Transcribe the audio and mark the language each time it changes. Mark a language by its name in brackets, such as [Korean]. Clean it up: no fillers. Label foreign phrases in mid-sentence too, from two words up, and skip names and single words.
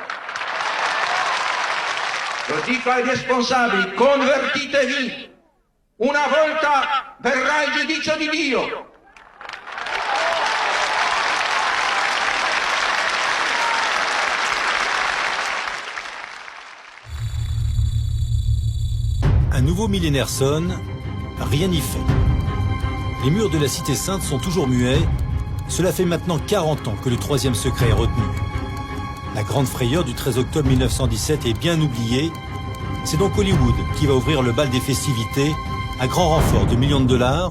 [Italian] Lo dico ai responsabili, convertitevi. Una volta verrà il giudizio di Dio. [French] Un nouveau millénaire sonne, rien n'y fait. Les murs de la Cité Sainte sont toujours muets. Cela fait maintenant 40 ans que le troisième secret est retenu. La grande frayeur du 13 octobre 1917 est bien oubliée. C'est donc Hollywood qui va ouvrir le bal des festivités à grand renfort de millions de dollars.